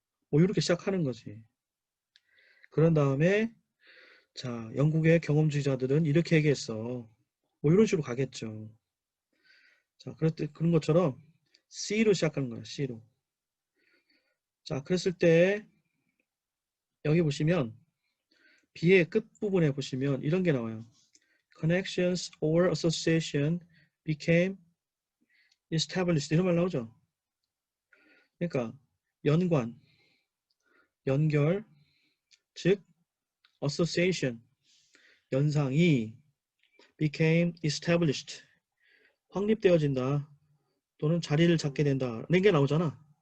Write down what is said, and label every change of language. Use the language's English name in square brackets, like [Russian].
[Korean] 뭐 이렇게 시작하는 거지. 그런 다음에 자, 영국의 경험주의자들은 이렇게 얘기했어. 뭐 이런 식으로 가겠죠. 자, 그런 것처럼 C로 시작하는 거야. C로. 자, 그랬을 때 여기 보시면 B의 끝부분에 보시면 이런 게 나와요. [English] Connections or association became established. [Korean] 이런 말 나오죠. 그러니까 연관, 연결, 즉 association, 연상이 [English] became established, [Korean] 확립되어진다 또는 자리를 잡게 된다는 게 나오잖아.